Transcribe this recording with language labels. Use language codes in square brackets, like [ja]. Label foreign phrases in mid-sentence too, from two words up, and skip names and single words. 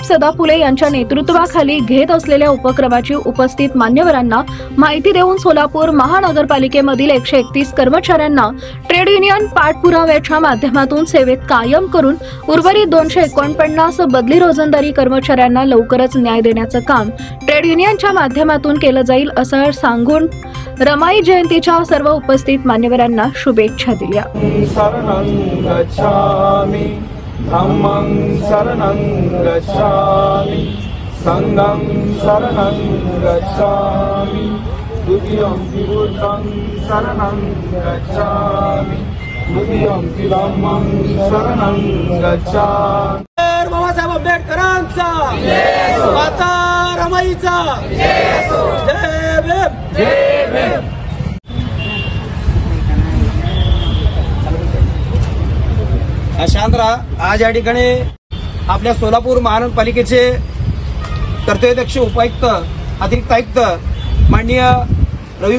[mr] सदाफुले यांच्या नेतृत्वाखाली घेत असलेल्या उपक्रमाची उपस्थित मान्यवरांना माहिती देऊन सोलापूर महानगरपालिकेमधील 131 कर्मचाऱ्यांना [en] trade union [mr] पाठपुराव्याच्या माध्यमातून सेवेत कायम करून उर्वरित 249 बदली रोजंदारी कर्मचाऱ्यांना लवकरच न्याय देण्याचं काम ट्रेड युनियनच्या माध्यमातून केलं जाईल असं सांगून रमाई जयंतीच्या सर्व उपस्थित मान्यवरांना शुभेच्छा दिल्या। [pi] धम्मं शरणं गच्छामि, संघं शरणं गच्छामि, द्वितीयंपि बुद्धं शरणं गच्छामि, तृतीयंपि धम्मं शरणं गच्छामि। [mr] बाबासाहेब आंबेडकरांचा माता रमाईचा जय भीम, जय भीम। शांत रहा। आज या ठिकाणी आपल्या सोलापूर महानगरपालिकेचे कर्तव्यदक्ष उपायुक्त अतिरिक्त आयुक्त माननीय रवी